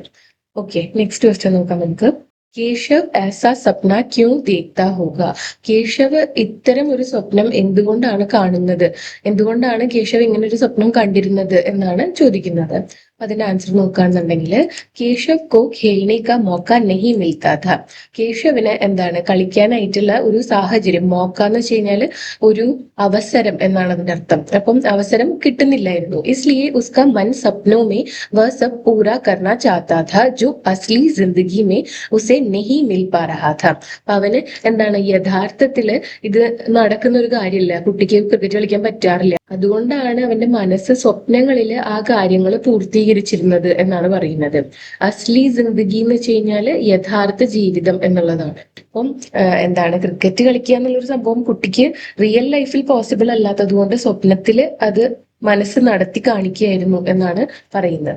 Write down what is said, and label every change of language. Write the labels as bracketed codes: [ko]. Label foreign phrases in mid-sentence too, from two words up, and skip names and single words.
[ml] ഓക്കെ, [en] next question [ml] നോക്കാം നമുക്ക്. [hi] केशव ऐसा सपना क्यों देखता होगा. [ml] കേശവ് ഇത്തരം ഒരു സ്വപ്നം എന്തുകൊണ്ടാണ് കാണുന്നത്, എന്തുകൊണ്ടാണ് കേശവ് ഇങ്ങനെ ഒരു സ്വപ്നം കണ്ടിരുന്നത് എന്നാണ് ചോദിക്കുന്നത്. അതിന്റെ ആൻസർ നോക്കുകയാണെന്നുണ്ടെങ്കിൽ [hi] केशव को खेलने का मौका नहीं मिलता था. [ml] കേശവിന് എന്താണ് കളിക്കാനായിട്ടുള്ള ഒരു സാഹചര്യം, മോക്ക എന്ന് വെച്ച് കഴിഞ്ഞാൽ ഒരു അവസരം എന്നാണ് അതിന്റെ അർത്ഥം. അപ്പം അവസരം കിട്ടുന്നില്ലായിരുന്നു. [hi] इसलिए उसका मन सपनों में वह सब पूरा करना चाहता था जो असली जिंदगी में उसे नहीं मिल पा रहा था. [ml] അവന് എന്താണ് യഥാർത്ഥത്തില് ഇത് നടക്കുന്ന ഒരു കാര്യമില്ല, കുട്ടിക്ക് ക്രിക്കറ്റ് കളിക്കാൻ പറ്റാറില്ല. അതുകൊണ്ടാണ് അവന്റെ മനസ്സ് സ്വപ്നങ്ങളിൽ ആ കാര്യങ്ങൾ പൂർത്തീകരിച്ചിരുന്നത് എന്നാണ് പറയുന്നത്. [hi] असली जिंदगी [ml] എന്ന് വെച്ച് കഴിഞ്ഞാല് യഥാർത്ഥ ജീവിതം എന്നുള്ളതാണ്. അപ്പം എന്താണ് ക്രിക്കറ്റ് കളിക്കുക എന്നുള്ളൊരു സംഭവം കുട്ടിക്ക് [en] real life possible [ml] അല്ലാത്തത് കൊണ്ട് സ്വപ്നത്തില് അത് മനസ്സ് നടത്തി കാണിക്കുകയായിരുന്നു എന്നാണ് പറയുന്നത്.